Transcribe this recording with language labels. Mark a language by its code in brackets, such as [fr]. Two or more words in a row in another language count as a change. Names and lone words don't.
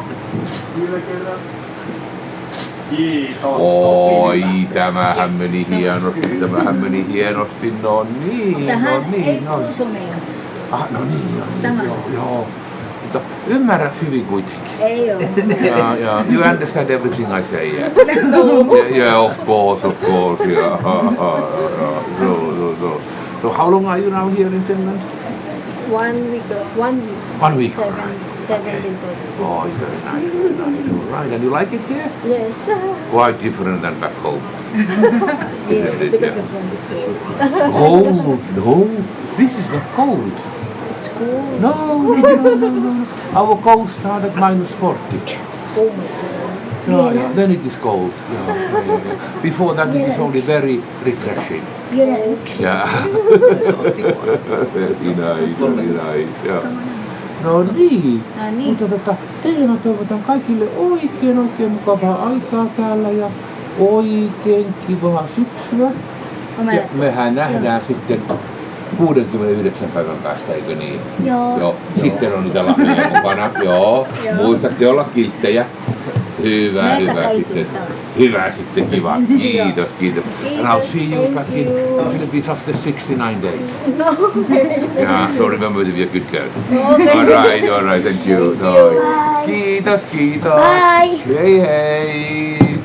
[fi] Kyllä. Kiitos. Oi, tämähän meni hienosti, no niin. Tähän ei kuusumeja. No niin, Tämä. joo. Mutta ymmärrät hyvin kuitenkin. Ei oo. [en] Yeah. You understand everything I say, yeah? Yeah, of course, yeah. So how long are you now here in Finland? 1 week. 1 week. 7 days old. Oh, very nice. All right, and you like it here? Yes. Quite different than back home. Because this one's cold. No, this is not cold. It's cold. No. Our cold start at -40. Oh my god. Yeah, then it is cold. Yeah. Before that it is only very refreshing. [fi] Vielä yksi. [en] Yeah. Very nice. Yeah. [fi] No niin. Mutta teille mä toivotan kaikille oikein mukavaa aikaa täällä ja oikein kivaa syksyä. Ja mehän nähdään sitten 69 päivän päästä, eikö niin? Joo. Sitten on niitä lahjoja mukana. Joo. Muistatte olla kilttejä. Hyvä sitten. Hyvä sitten, kiva. Kiitos. [en] And I'll see you back in Philippines after 69 days. No. Yeah, so remember to be a good girl. Okay. All right, thank you. [fi] No. Kiitos. [en] Bye. [fi] Hei.